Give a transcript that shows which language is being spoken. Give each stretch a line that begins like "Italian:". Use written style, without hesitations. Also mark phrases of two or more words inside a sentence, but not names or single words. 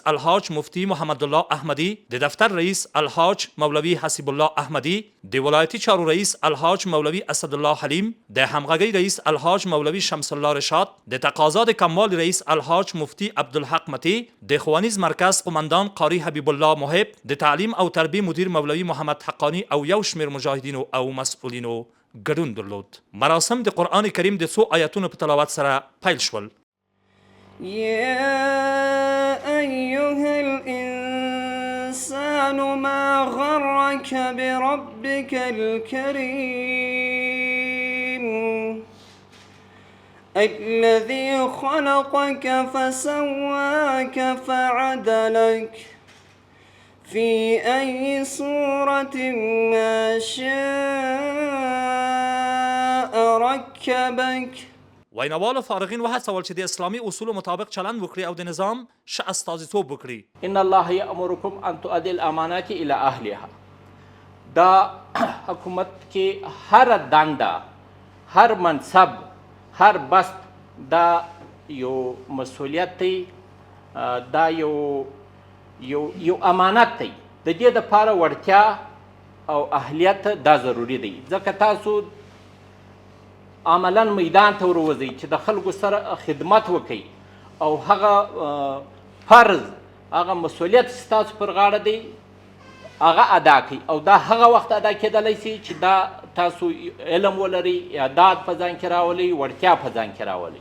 Pashto: الحاج مفتی محمد الله احمدی، د دفتر رئیس الحاج مولوي حسیب الله احمدی، د ولایتي چارو رئیس الحاج مولوي اسد الله حلیم، د همغږی رئیس الحاج مولوي شمس الله رشاد، د تقاضا د کموال رئیس الحاج مفتی عبدالحق متی، د ښوونیز مرکز قومندان قاری حبیب الله محب، د تعلیم او تربیه مدیر مولوي محمد حقانی او یو شمیر مجاهدینو او مسئولینو ګډون درلود. مراسم د قرآن کریم د څو آیاتونو په تلاوت سره پیل شول.
Arabic: يا أيها الإنسان ما غرك بربك الكريم الذي خلقك فسواك فعدلك في أي صورة ما شاء ركبك.
Pashto: وینوالو فارغین وهڅول چې د اسلامي اصولو مطابق چلند وکړي او د نظام ښه استازیتوب وکړي.
Arabic: ان الله یأمرکم ان تؤدوا الامانات الى اهلها.
Pashto: دا حکومت کې هر دنده، هر منصب، هر بست دا یو مسؤلیت دی، دا یو امانت دی. د دې دپاره وړتیا او اهلیت دا ضروري دی، ځکه تاسو عملا میدان ته وروځئ چې د خلکو سره خدمت وکړئ او هغه فرض، هغه مسؤلیت چې ستاسو پر غاړه دی هغه ادا کړئ، او دا هغه وخت ادا کېدلی شي چې دا تاسو علم ولرئ، اعداد په ځان کې راولئ، وړتیا په ځان کې راولئ.